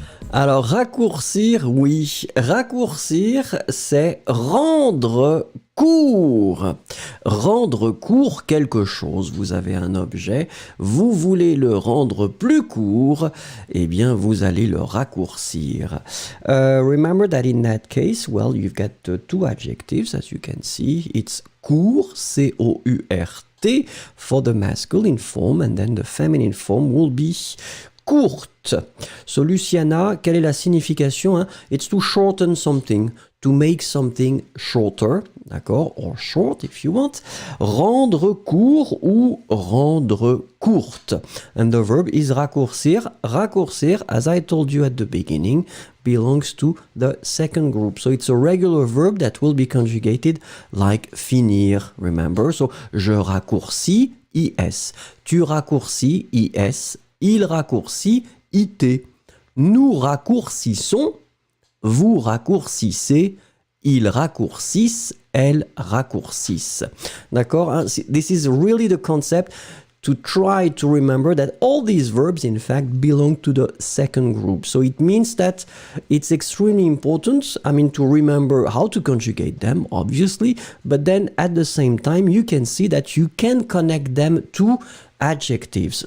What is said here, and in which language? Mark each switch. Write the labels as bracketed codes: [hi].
[fr] Alors, raccourcir, oui. Raccourcir, c'est rendre court. Rendre court quelque chose. Vous avez un objet, vous voulez le rendre plus court, eh bien, vous allez le raccourcir. [en] Remember that in that case, well, you've got two adjectives, as you can see. It's court, C-O-U-R-T, for the masculine form, and then the feminine form will be courte. So, Luciana, [fr] quelle est la signification, hein? [en] It's to shorten something, to make something shorter, d'accord? Or short, if you want. [fr] Rendre court ou rendre courte. [en] And the verb is raccourcir. Raccourcir, as I told you at the beginning, belongs to the second group. So, it's a regular verb that will be conjugated like finir, remember? [fr] So, je raccourcis, is. Tu raccourcis, is. Il raccourcit, it. Nous raccourcissons, vous raccourcissez, ils raccourcissent, elles raccourcissent. D'accord? Hein? [en] This is really the concept to try to remember that all these verbs, in fact, belong to the second group. So it means that it's extremely important, to remember how to conjugate them, obviously, but then at the same time, you can see that you can connect them to adjectives.